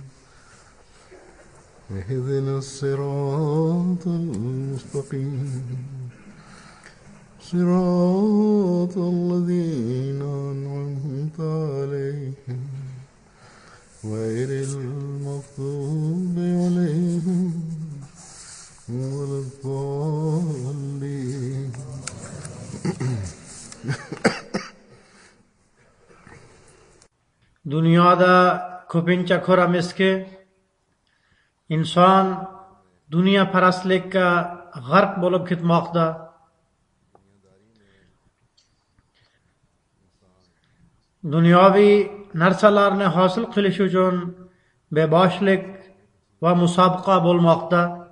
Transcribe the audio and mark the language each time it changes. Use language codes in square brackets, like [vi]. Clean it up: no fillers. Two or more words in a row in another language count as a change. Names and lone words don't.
[ar] اهدنا الصراط المستقيم صراط الذين أنعمت عليهم غير المغضوب عليهم ولا الضالين. [uz] Dunyoda ko'pincha ko'ramizki, inson dunyoparastlikka g'arq bo'lib ketmoqda. Dunyoviy narsalarni hosil qilish uchun beboshlik va musobaqa bo'lmoqda.